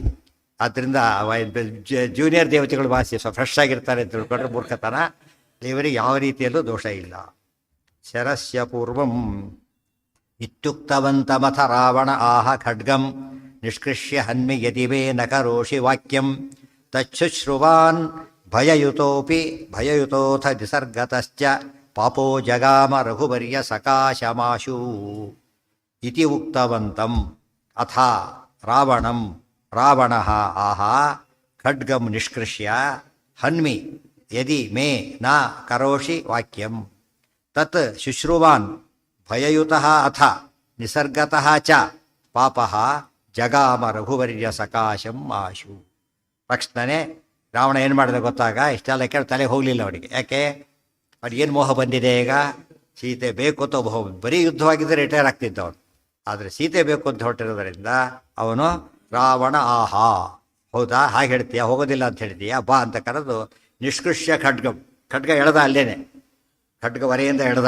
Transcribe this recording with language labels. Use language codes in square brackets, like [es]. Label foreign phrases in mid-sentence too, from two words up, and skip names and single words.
[kn] ಆದ್ದರಿಂದ ಜೂನಿಯರ್ ದೇವತೆಗಳು ವಾಸಿ ಫ್ರೆಶ್ ಆಗಿರ್ತಾರೆ ಅಂತ ತಿಳ್ಕೊಂಡ್ರೆ ಮೂರ್ಖತನ. ದೇವರಿಗೆ ಯಾವ ರೀತಿಯಲ್ಲೂ ದೋಷ ಇಲ್ಲ. [sa] ಶರಸ್ಯ ಪೂರ್ವಂ ಇತ್ಯುಕ್ತವಂತಮಥ ರಾವಣ ಆಹ ಖಡ್ಗಂ ನಿಷ್ಕೃಷ್ಯ ಹನ್ಮಿ ಯದಿವೇ ನ ಕರೋಷಿ ವಾಕ್ಯಂ ತಚ್ಛುಶ್ರುವಾನ್ ಭಯಯುತೋಥ ನಿಸರ್ಗತಶ್ಚ ಪಾಪೋ ಜಗಾಮ ರಘುವರ್ಯ ಸಕಾಶಮಾಶು ಇತಿ ಉಕ್ತವಂತಂ ಅಥ ರಾವಣಃ ಆಹ ಖಡ್ಗಂ ನಿಷ್ಕೃಷ್ಯ ಹನ್ಮಿ ಯದಿ ಮೇ ನ ಕರೋಷಿ ವಾಕ್ಯಂ ತತ್ ಶುಶ್ರುವಾನ್ ಭಯಯುತಃ ಅಥ ನಿಸರ್ಗತಃ ಚ ಪಾಪಃ ಜಗಾಮ ರಘುವರ್ಯ ಸಕಾಶಂ ಆಶು. [kn] ತಕ್ಷಣನೇ ರಾವಣ ಏನು ಮಾಡಿದೆ ಗೊತ್ತಾಗ? ಇಷ್ಟೆಲ್ಲ ಕೇಳಿ ತಲೆ ಹೋಗಲಿಲ್ಲ ಅವನಿಗೆ. ಯಾಕೆ? ಅವ್ರಿಗೇನು ಮೋಹ ಬಂದಿದೆ ಈಗ? ಸೀತೆ ಬೇಕು ಅಂತ ಮೋಹ. ಬರೀ ಯುದ್ಧವಾಗಿದ್ದರೆ ರಿಟೈರ್ ಆಗ್ತಿದ್ದ ಅವನು. ಆದರೆ ಸೀತೆ ಬೇಕು ಅಂತ ಹೊರಟಿರೋದ್ರಿಂದ ಅವನು ರಾವಣ ಆಹಾ, ಹೌದಾ ಹಾಗೆ ಹೇಳ್ತೀಯ, ಹೋಗೋದಿಲ್ಲ ಅಂತ ಹೇಳ್ತೀಯ, ಬಾ ಅಂತ ಕರೆದು ನಿಷ್ಕೃಷ್ಯ ಖಡ್ಗ ಎಳೆದ, ಅಲ್ಲೇನೆ ಖಡ್ಗ ವರೆಯಿಂದ ಎಳೆದ.